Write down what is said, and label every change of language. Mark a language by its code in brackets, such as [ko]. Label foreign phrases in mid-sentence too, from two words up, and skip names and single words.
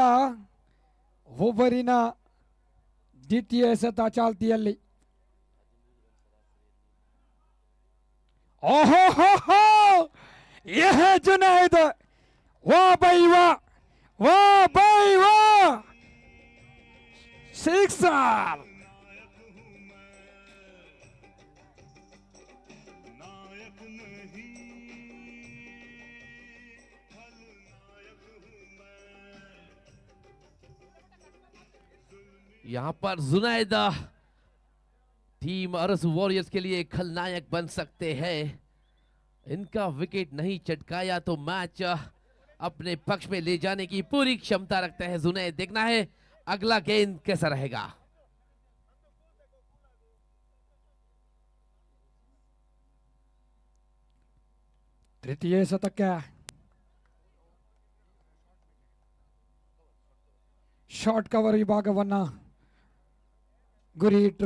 [kn] ಓವರಿನ ದ್ವಿತೀಯ ಎಸೆತ ಚಾಲ್ತಿಯಲ್ಲಿ. [hi] ओहो हो हो, यह जुनैद, वाह भाई वाह, सिक्सर. यहाँ पर जुनैद टीम अरसू वॉरियर्स के लिए खलनायक बन सकते हैं। इनका विकेट नहीं चटकाया तो मैच अपने पक्ष में ले जाने की पूरी क्षमता रखते हैं जुनैद। देखना है अगला गेंद कैसा रहेगा। [kn] ತೃತೀಯ ಎಸೆತಕ್ಕೆ [en] short cover [kn] ವಿಭಾಗವನ್ನ ಗುರಿ ಇಟ್ಟರು.